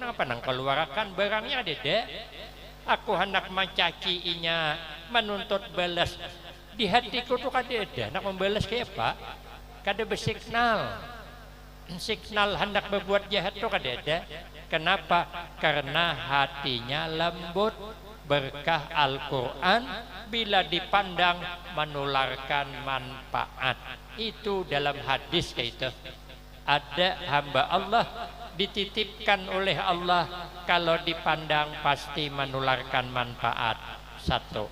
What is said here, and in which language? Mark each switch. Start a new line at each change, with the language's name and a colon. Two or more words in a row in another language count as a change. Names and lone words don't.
Banjar: Kenapa nang keluarkan barangnya ada? Aku hendak mencaci inya, menuntut balas. Di hatiku tu kada ada. Nak membalas kayak apa? kada bersignal. Signal hendak berbuat jahat itu kada ada.
Indonesian: Kenapa? Karena hatinya lembut, berkah Al-Quran, bila dipandang menularkan manfaat. Itu dalam hadis kayak itu. Ada hamba Allah dititipkan oleh Allah, kalau dipandang pasti menularkan manfaat. Satu.